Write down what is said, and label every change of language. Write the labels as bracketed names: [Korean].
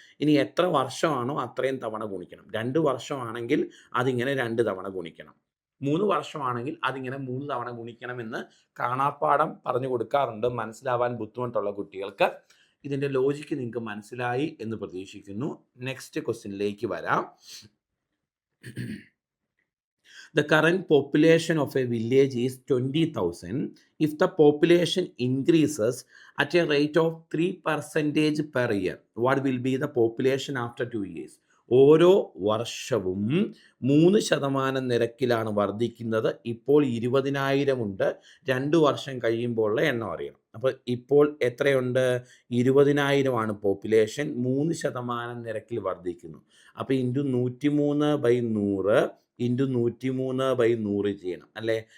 [Malayalam] ഇനി എത്ര വർഷമാണോ അത്രയും തവണ ഗുണിക്കണം. 2 വർഷമാണെങ്കിൽ അതിങ്ങനെ 2 തവണ ഗുണിക്കണം. 3 വർഷമാണെങ്കിൽ അതിങ്ങനെ 3 തവണ ഗുണിക്കണമെന്ന് കാണാപ്പാഠം പറഞ്ഞു കൊടുക്കാറുണ്ട് മനസ്സിലാവാൻ ബുദ്ധിമുട്ടുള്ള കുട്ടികൾക്ക്. ഇതിൻ്റെ ലോജിക്ക് നിങ്ങൾക്ക് മനസ്സിലായി എന്ന് പ്രതീക്ഷിക്കുന്നു. നെക്സ്റ്റ് ക്വസ്റ്റ്യനിലേക്ക് വരാം. [English] The current population of a village is 20,000. If the population increases at a rate of 3% per year, what will be the population after 2 years? [Malayalam] ഓരോ വർഷവും 3% നിരക്കിലാണ് വർദ്ധിക്കുന്നത്. ഇപ്പോൾ 20,000 ഉണ്ട്. 2 വർഷം കഴിയുമ്പോഴുള്ള എണ്ണം അറിയണം. അപ്പോൾ ഇപ്പോൾ എത്രയുണ്ട്? 20,000 ആണ് പോപ്പുലേഷൻ. 3% നിരക്കിൽ വർദ്ധിക്കുന്നു. അപ്പോൾ ഇൻറ്റു 103/100 ഇൻറ്റു 103/100 ചെയ്യണം അല്ലേ?